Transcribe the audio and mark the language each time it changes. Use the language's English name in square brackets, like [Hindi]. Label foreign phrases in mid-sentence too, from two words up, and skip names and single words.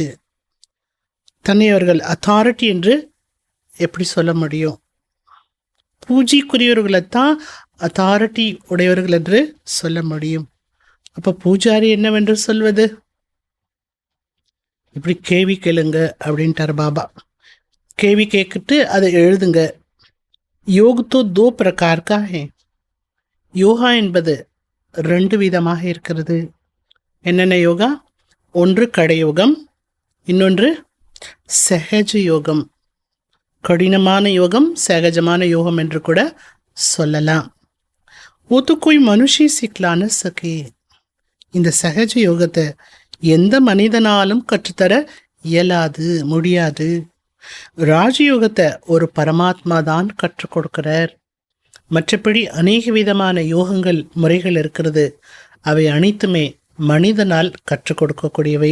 [Tamil] தன்னை அவர்கள் அத்தாரிட்டி என்று எப்படி சொல்ல முடியும்? பூஜைக்குரியவர்களைத்தான் அத்தாரிட்டி உடையவர்கள் என்று சொல்ல முடியும். அப்போ பூஜாரி என்னவென்று சொல்வது? இப்படி கேள்வி கேளுங்க அப்படின்ட்டார் பாபா. கேள்வி கேட்கிட்டு அதை எழுதுங்க. [Hindi] योग तो 2 प्रकार का है. [Tamil] யோகா என்பது 2 விதமாக இருக்கிறது. என்னென்ன யோகா? ஒன்று கடயோகம், இன்னொன்று சகஜ யோகம். கடினமான யோகம் சகஜமான யோகம் என்று கூட சொல்லலாம். [Hindi] वो तो कोई मनुष्य सिखला न सके. [Tamil] இந்த சகஜ யோகத்தை எந்த மனிதனாலும் கற்றுத்தர இயலாது, முடியாது. ராஜயோகத்தை ஒரு பரமாத்மா தான் கற்றுக் கொடுக்கிறார். மற்றபடி அநேக விதமான யோகங்கள் முறைகள் இருக்கிறது. அவை அனைத்துமே மனிதனால் கற்றுக் கொடுக்கக்கூடியவை.